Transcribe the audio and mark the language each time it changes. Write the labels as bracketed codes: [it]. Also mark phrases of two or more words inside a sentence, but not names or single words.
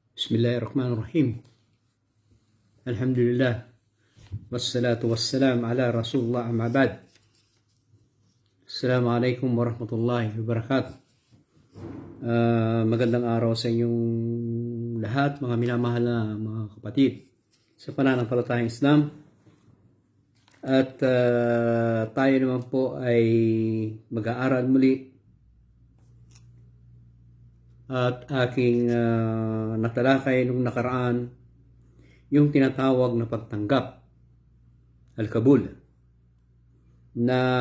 [ar] بسم الله الرحمن الرحيم. Alhamdulillah. والصلاة والسلام على رسول الله أما بعد. السلام عليكم ورحمة الله وبركاته. [tl] Magandang araw sa inyong lahat, mga minamahal na mga kapatid sa pananampalatayang Islam. At tayo naman po ay mag-aaral muli at aking natalakay nung nakaraan yung tinatawag na pagtanggap, al-kabul, na